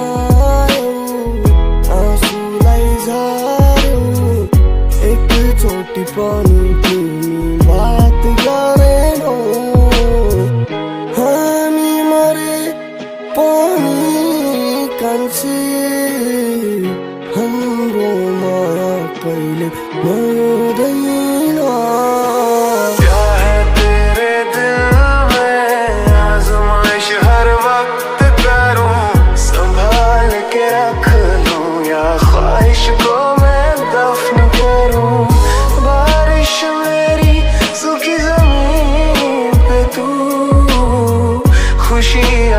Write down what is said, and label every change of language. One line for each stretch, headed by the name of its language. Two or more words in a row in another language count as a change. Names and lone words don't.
Nepali: आँसुलाई झार्यो एकचोटि पनि तिमी बात गरेनौ हामी मरे पनि कान्छी हाम्रो माया कहिले मर्दैन
Hindi: क्या है तेरे दिल में आजमाइश हर वक्त करूं संभाल के रख लूं या ख्वाहिश को मैं दफन करूं बारिश मेरी सूखी जमीन पे तू खुशी